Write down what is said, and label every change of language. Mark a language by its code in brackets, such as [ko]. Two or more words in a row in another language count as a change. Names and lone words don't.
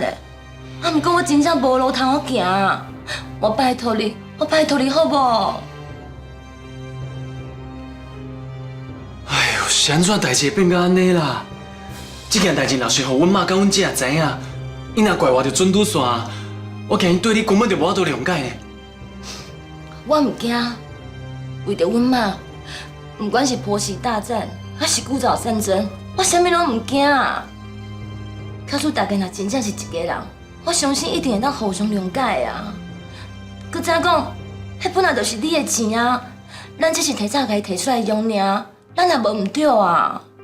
[nan] 啊，毋过我真正无路通好行，我拜托你，我拜托你好无？哎呦，是安怎代志会变到安尼啦？这件代志若是互阮妈甲阮姐知影，伊若怪我就准拄线，我惊伊对你根本就无法度谅解呢。我毋惊，为着阮妈，不管是婆媳大战还是姑嫂战争，我啥物拢毋惊。可是大家若真正是一家人，我相信一定会当互相谅解啊。佮怎讲，迄本来就是你的钱啊，咱只是提早甲伊摕出来用尔，咱也无毋对啊。